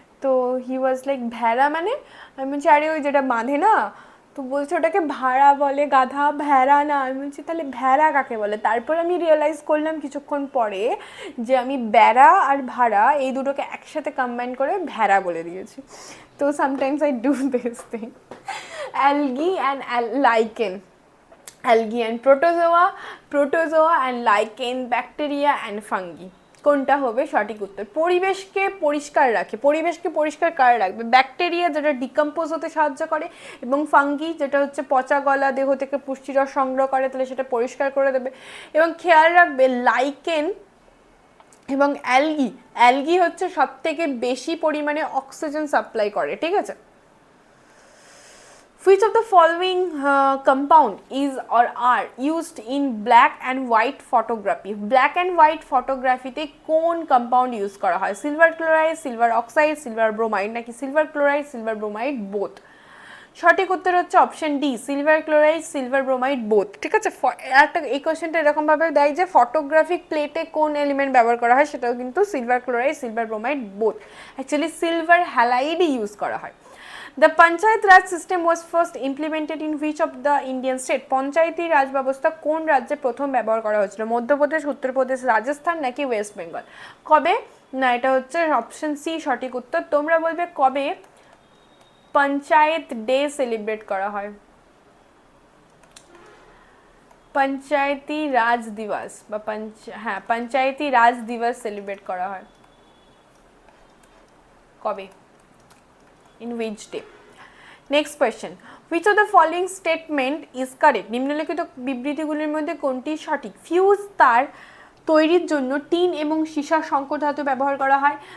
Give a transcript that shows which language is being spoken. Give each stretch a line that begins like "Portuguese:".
Bangla: তো
English: he was like
Bangla: ভেড়া মানে? আমি বলছি আরে ওই যেটা বাঁধে না, তো বলছে ওটাকে ভাড়া বলে গাধা, ভেড়া না। আমি বলছি তাহলে ভেড়া কাকে বলে? তারপর আমি রিয়েলাইজ করলাম কিছুক্ষণ পরে যে আমি বেড়া আর ভাড়া এই দুটোকে একসাথে কম্বাইন করে ভেড়া বলে দিয়েছি।
English: তো sometimes I do this thing. Algae and lichen, algae and protozoa and lichen, bacteria and fungi।
Bangla: কোনটা হবে সঠিক উত্তর? পরিবেশকে পরিষ্কার রাখে, পরিবেশকে পরিষ্কার কারা রাখবে? ব্যাকটেরিয়া যেটা ডিকম্পোজ হতে সাহায্য করে, এবং ফাঙ্গি যেটা হচ্ছে পচা গলা দেহ থেকে পুষ্টিরস সংগ্রহ করে, তাহলে সেটা পরিষ্কার করে দেবে। এবং খেয়াল রাখবে লাইকেন এবং অ্যালগি হচ্ছে সব থেকে বেশি পরিমাণে অক্সিজেন সাপ্লাই করে, ঠিক আছে?
English: Which of the following compound is or are used in black and white photography? Black and white photography
Bangla: তে কোন কম্পাউন্ড ইউজ করা হয়? Silver chloride, silver oxide, silver bromide, নাকি silver chloride, silver bromide, both? সঠিক উত্তর হচ্ছে option D, silver chloride, silver bromide, both. ঠিক আছে, একটা এই কোয়েশ্চেনটা এরকমভাবে দেয় যে ফটোগ্রাফিক প্লেটে কোন এলিমেন্ট ব্যবহার করা হয়, সেটাও কিন্তু silver chloride, silver bromide, both. Actually silver হ্যালাইডই use করা হয়।
English: The Panchayat Raj system was first implemented in which of the Indian state?
Bangla: পঞ্চায়েতি রাজ ব্যবস্থা কোন রাজ্যে প্রথম ব্যবহার করা হয়েছিল? মধ্যপ্রদেশ, উত্তরপ্রদেশ, রাজস্থান, নাকি ওয়েস্ট বেঙ্গল? কবে? না, এটা হচ্ছে অপশন সি সঠিক উত্তর। তোমরা বলবে কবে পঞ্চায়েত ডে সেলিব্রেট করা হয়? পঞ্চায়েতি রাজ দিবস বা পঞ্চায়েতি রাজ দিবস সেলিব্রেট করা হয় কবে?
English: In which day? Next question. Which of the following statement is correct?
Bangla: নিম্নলিখিত বিবৃতিগুলির মধ্যে কোনটি সঠিক? ফিউজ তার তৈরির জন্য টিন এবং সীসা সংকর ধাতু ব্যবহার করা হয়।